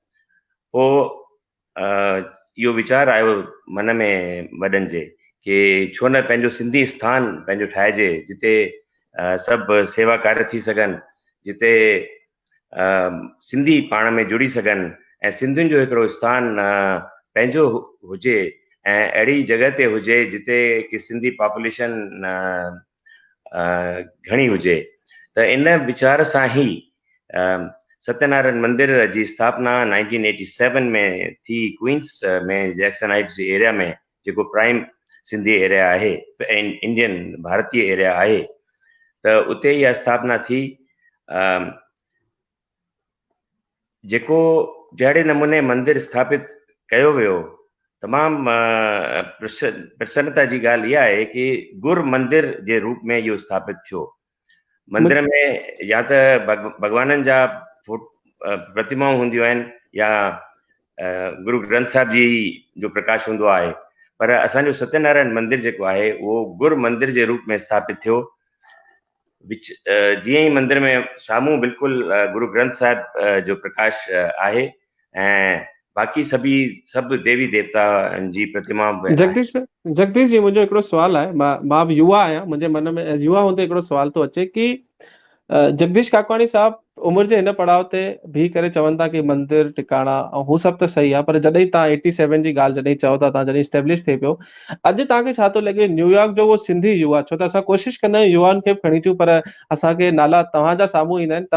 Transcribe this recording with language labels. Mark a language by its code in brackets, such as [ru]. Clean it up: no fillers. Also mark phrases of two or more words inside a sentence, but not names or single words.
[sd] पोइ इहो वीचार आयो मन में वॾनि जे कि छो न पंहिंजो सिंधी स्थान पंहिंजो ठाहिजे, जिते सभु सेवा कार्य थी सघनि, जिते सिंधी पाण में जुड़ी सघनि ऐं सिंधियुनि जो हिकिड़ो स्थान पंहिंजो हुजे ऐं अहिड़ी जॻह ते हुजे जिते कि सिंधी पॉपुलेशन घणी हुजे। त इन वीचार सां ई सत्यनारायण मंदिर जी स्थापना 1987 में थी, क्वींस में, जैक्सन हाइट्स जे एरिया में, जेको प्राइम सिंधी एरिया आहे, इंडियन भारतीय एरिया आहे। त उते इहा स्थापना थी। जेको जहिड़े नमूने मंदिर स्थापित कयो वियो, तमामु प्रसन्नता जी ॻाल्हि इहा आहे कि गुर मंदिर जे रूप में इहो स्थापित थियो। मंदिर में या त भॻवाननि जा प्रतिमाऊं हूंदियूं आहिनि या गुरु ग्रंथ साहिब जी जो प्रकाश हूंदो आहे, पर असांजो सत्यनारायण मंदिर जेको आहे उहो गुर मंदिर जे रूप में स्थापित थियो। जीअं ई मंदिर में साम्हूं बिल्कुलु गुरु ग्रंथ साहिब जो प्रकाश आहे ऐं बाक़ी सभु देवी देवता जी प्रतिमा। जगदीश जी, मुंहिंजो हिकिड़ो सुवाल आहे। मां बि युवा आहियां, मुंहिंजे मन में युवा हूंदे हिकिड़ो सुवाल थो अचे कि जगदीश काकवाणी साहब उमिरि जे हिन पड़ाव ते बीह करे चवनि था कि मंदिर टिकाणा ऐं हू सभु त सही आहे, पर जॾहिं तव्हां 87 जी ॻाल्हि जॾहिं चओ था, तव्हां जॾहिं स्टेब्लिश थिए पियो, अॼु तव्हांखे छा थो लॻे न्यूयॉर्क जो उहो सिंधी युवा, छो त असां कोशिशि कंदा आहियूं युवाउनि खे खणी अचूं, पर असांखे नाला तव्हांजा साम्हूं ईंदा आहिनि।